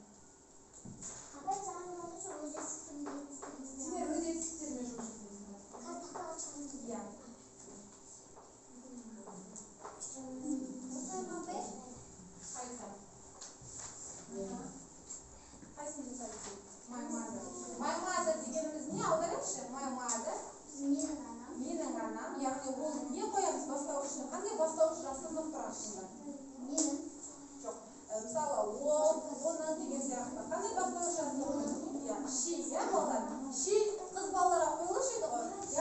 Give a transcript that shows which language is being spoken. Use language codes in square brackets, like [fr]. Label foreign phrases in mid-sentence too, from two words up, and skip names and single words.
[kk] Сендер өз етістіктерімен жұмыс жасайсыңдар. Иә. Қайсың жасайсың? [en] My mother. My mother [kk] дегеніміз не аударайықшы? [en] My mother. [kk] Менің анам. Яғни ол не қоямыз бастауышына? Қандай бастауыш жасырынып тұрады шында? Жоқ. Мысалы, ол, оны деген сияқты. Қандай бастауыш жасырынып? She, иә балалар? She қыз балаларға қойылыш еді ғой.